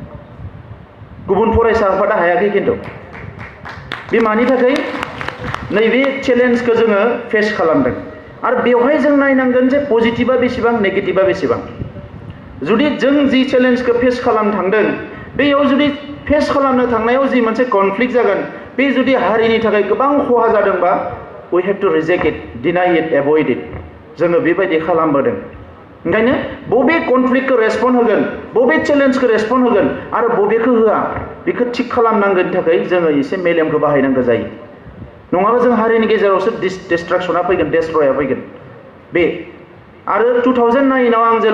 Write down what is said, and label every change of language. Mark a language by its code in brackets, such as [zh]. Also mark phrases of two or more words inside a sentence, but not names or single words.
[brx] गुबुन फरायसा आफादा हायाखै खिन्थु बे मानि थाखाय नैबे चेलेन्जखौ जोङो फेस खालामदों आरो बेवहाय जों नायनांगोन जे पजिटिभा बेसेबां नेगेटिभा बेसेबां जुदि जों जि चेलेन्जखौ फेस खालामनो थांदों बेयाव जुदि फेस खालामनो थांनायाव जि मोनसे कनफ्लिक्ट जागोन बे जुदि हारिनि थाखाय गोबां खहा जादोंबा [en] we have to reject it deny it avoid it [brx] जोङो बेबायदि खालामबोदों ओंखायनो बबे कनफ्लिक्टखौ रेसपन्ड होगोन बबे चेलेन्जखौ रेसपन्ड होगोन आरो बबेखौ होआ बेखौ थिग खालामनांगोन थाखाय जोङो एसे मेलेमखौ बाहायनांगौ जायो नङाबा जों हारिनि गेजेरावसो डिस्ट्राक्शना फैगोन डेस्ट्रया फैगोन बे आरो 2009 आव आं जेला